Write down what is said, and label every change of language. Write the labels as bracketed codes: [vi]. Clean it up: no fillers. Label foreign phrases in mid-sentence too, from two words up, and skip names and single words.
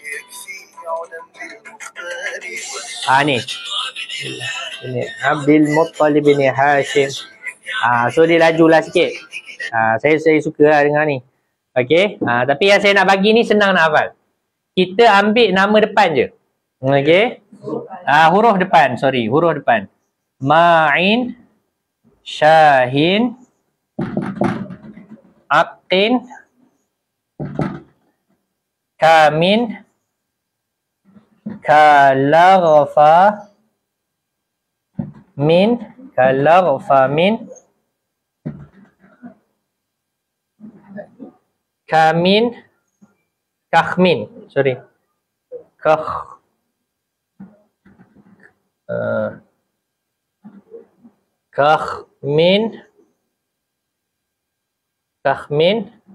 [ms] Ni Abdul Muttalib bin Hashim. So dia lajulah sikit. Saya suka lah dengar ni. Okey. Tapi yang saya nak bagi ni senang nak hafal. Kita ambil nama depan je. Okey. Huruf depan, huruf depan. Ma'in, Syahin, Aqin, Kamin, Kalaghfa, Min, Kamin, Kakhmin, Kakhmin,